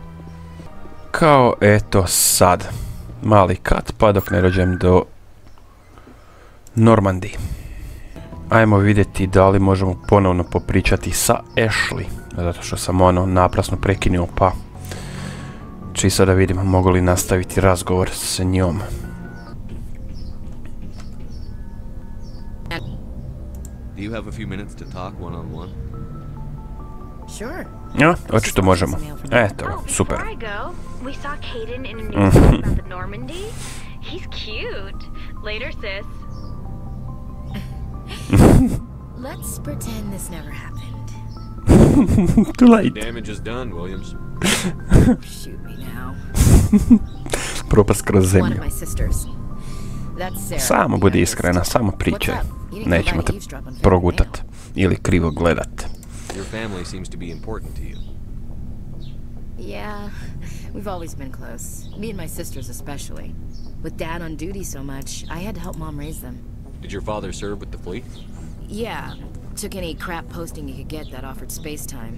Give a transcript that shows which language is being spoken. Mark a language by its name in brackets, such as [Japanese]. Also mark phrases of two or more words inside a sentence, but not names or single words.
[Croatian] Kao eto sad, mali kat pa dok ne dođem do Normandije. Ajmo vidjeti da li možemo ponovno popričati sa Ashley, zato što sam naprasno prekinuo, pa čisto da vidim mogu li nastaviti razgovor s njom. [English] Do you have a few minutes to talk one-on-one? Sure. [Croatian] Ja, očito možemo. Eto, super. [English] We saw Caden in a newspaper about the Normandy. He's cute. Later, sis. Let's pretend this never happened. Too late. Damage is done, Williams. Shoot me now. [Croatian] Propast kroz [English] One of [Croatian] zemlju. [English] my sisters. That's Sarah. [Croatian] Samo budi iskrena, samo pričaj. Nećemo te progutat ili krivo gledat. [English] Your family seems to be important to you. Yeah, we've always been close. Me and my sisters especially. With Dad on duty so much, I had to help Mom raise them. Did your father serve with the fleet? Yeah, took any crap posting he could get that offered space time.